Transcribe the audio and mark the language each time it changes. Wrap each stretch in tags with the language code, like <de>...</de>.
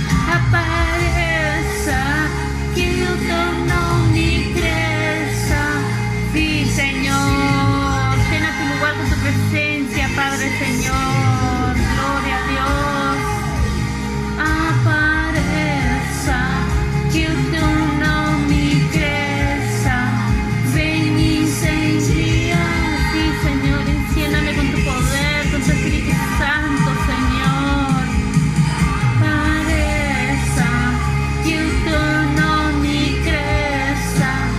<pt>Apareça, que o teu nome cresça.</pt> <es>Sí, Señor, llena tu lugar con tu presencia, Padre, Señor. Gloria a Dios.</es> <pt>Apareça, que o teu nome cresça.</pt> <es>Ven incendiar. Sí, Señor, enciéndame con tu poder, con tu Espíritu Santo, Señor.</es> <pt>Apareça, que o teu nome cresça.</pt>